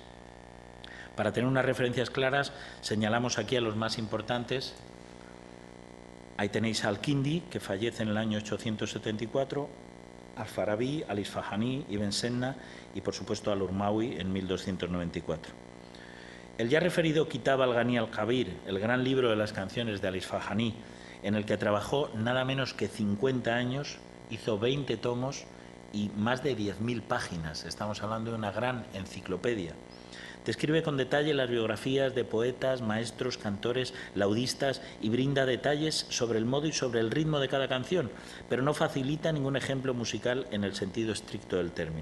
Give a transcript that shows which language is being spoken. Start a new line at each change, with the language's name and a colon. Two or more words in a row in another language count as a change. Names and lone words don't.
Spanish: Para tener unas referencias claras, señalamos aquí a los más importantes. Ahí tenéis a Al-Kindi, que fallece en el año 874, Al-Farabi, Al-Isfahani, Ibn Senna y, por supuesto, Al-Urmawi en 1294. El ya referido Kitab al-Ghani al-Kabir, el gran libro de las canciones de Al-Isfahani, en el que trabajó nada menos que 50 años, hizo 20 tomos y más de 10.000 páginas. Estamos hablando de una gran enciclopedia. Describe con detalle las biografías de poetas, maestros, cantores, laudistas y brinda detalles sobre el modo y sobre el ritmo de cada canción, pero no facilita ningún ejemplo musical en el sentido estricto del término.